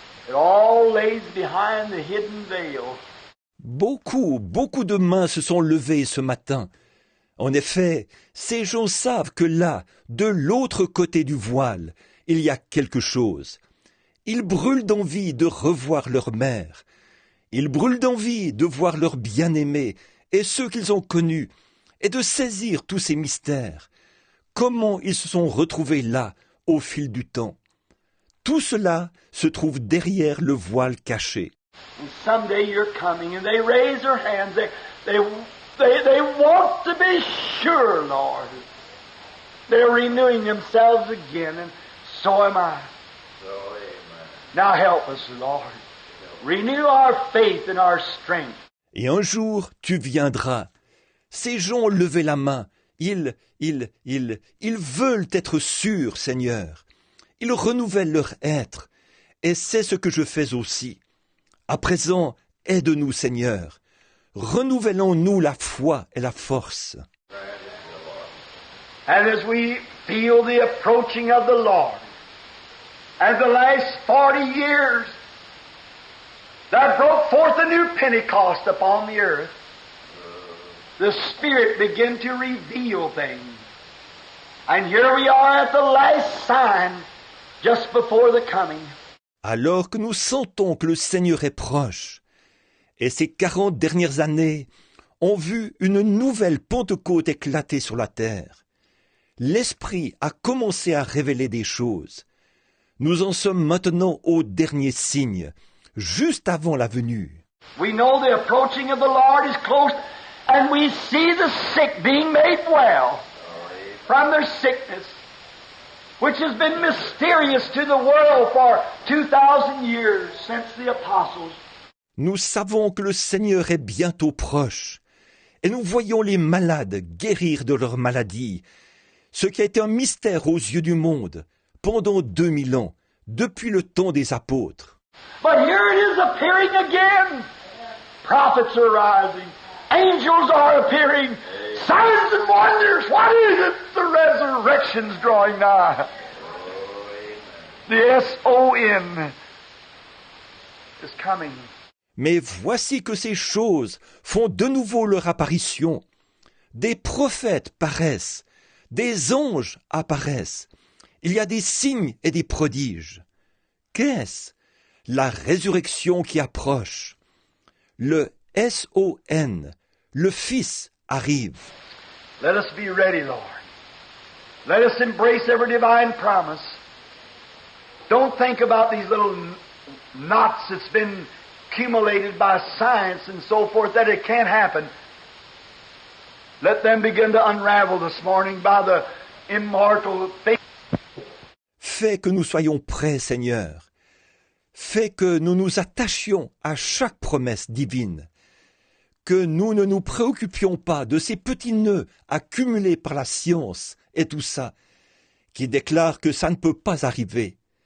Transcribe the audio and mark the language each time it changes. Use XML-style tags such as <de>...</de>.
<en>It all lays behind the hidden veil.</en> <fr>Beaucoup de mains se sont levées ce matin. En effet, ces gens savent que là, de l'autre côté du voile, il y a quelque chose. Ils brûlent d'envie de revoir leur mère. Ils brûlent d'envie de voir leurs bien-aimés et ceux qu'ils ont connus, et de saisir tous ces mystères. Comment ils se sont retrouvés là, au fil du temps. Tout cela se trouve derrière le voile caché.</fr> <en>And someday you're coming, and they raise their hands. They want to be sure, Lord. They're renewing themselves again, and so am I. Now help us, Lord. Renew our faith and our strength.</en> <fr>Et un jour, tu viendras. Ces gens ont levé la main. Ils veulent être sûrs, Seigneur. Ils renouvellent leur être. Et c'est ce que je fais aussi. À présent, aide-nous, Seigneur. Renouvelons-nous la foi et la force.</fr> <en>And as we feel the approaching of the Lord, and the last 40 years that broke forth a new Pentecost upon the earth, the Spirit began to reveal things. And here we are at the last sign, just before the coming.</en> <fr>Alors que nous sentons que le Seigneur est proche, et ces 40 dernières années ont vu une nouvelle Pentecôte éclater sur la terre, l'Esprit a commencé à révéler des choses. Nous en sommes maintenant au dernier signe, juste avant la venue.</fr> <en>We know the approaching of the Lord is close, and we see the sick being made well from their sickness, which has been mysterious to the world for 2,000 years since the apostles.</en> <fr>Nous savons que le Seigneur est bientôt proche, et nous voyons les malades guérir de leurs maladies, ce qui a été un mystère aux yeux du monde pendant 2000 ans, depuis le temps des apôtres.</fr> <en>But here it is appearing again. Prophets are rising. Angels are appearing. Signs and wonders. What is it? The resurrection's drawing nigh. The S-O-N is coming.</en> <fr>Mais voici que ces choses font de nouveau leur apparition. Des prophètes paraissent, des anges apparaissent. Il y a des signes et des prodiges. Qu'est-ce? La résurrection qui approche. Le S-O-N, le Fils, arrive.</fr> <en>Let us be ready, Lord. Let us embrace every divine promise. Don't think about these little knots that's been accumulated by science and so forth that it can't happen. Let them begin to unravel this morning by the immortal faith.</en> <fr>Fais que nous soyons prêts, Seigneur. Fais que nous nous attachions à chaque promesse divine. Que nous ne nous préoccupions pas de ces petits nœuds accumulés par la science et tout ça, qui déclarent que ça ne peut pas arriver.</fr>